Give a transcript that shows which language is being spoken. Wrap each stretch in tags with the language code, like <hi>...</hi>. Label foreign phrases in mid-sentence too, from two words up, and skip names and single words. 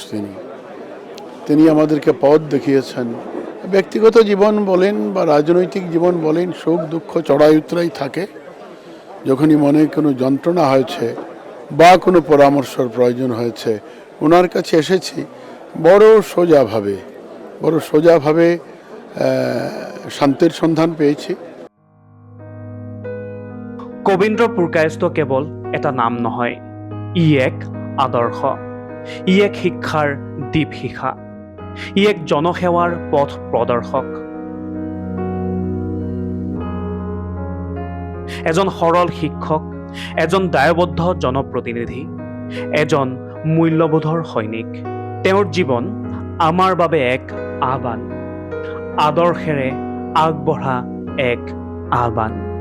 <bn>তিনি আমাদেরকে পথ দেখিয়েছেন ব্যক্তিগত জীবন বলেন বা রাজনৈতিক জীবন বলেন সুখ দুঃখ চড়াই উতরাই থাকে যখনই মনে কোনো যন্ত্রণা হয়েছে বা কোনো পরামর্শের প্রয়োজন হয়েছে ওনার কাছে এসেছি বড় সোজাভাবে শান্তির সন্ধান পেয়েছি</bn> <as>কবীন্দ্ৰ পুৰকায়স্থ কেৱল এটা নাম নহয় ই এক আদৰ্শ ই এক শিক্ষাৰ দীপশিখা ই এক জনসেৱাৰ পথ প্ৰদৰ্শক এজন সৰল শিক্ষক এজন দায়বদ্ধ জনপ্ৰতিনিধি এজন মূল্যবোধৰ সৈনিক তেওঁৰ জীৱন আমাৰ বাবে এক আহ্বান আদৰ্শেৰে আগবঢ়া এক আহ্বান</as>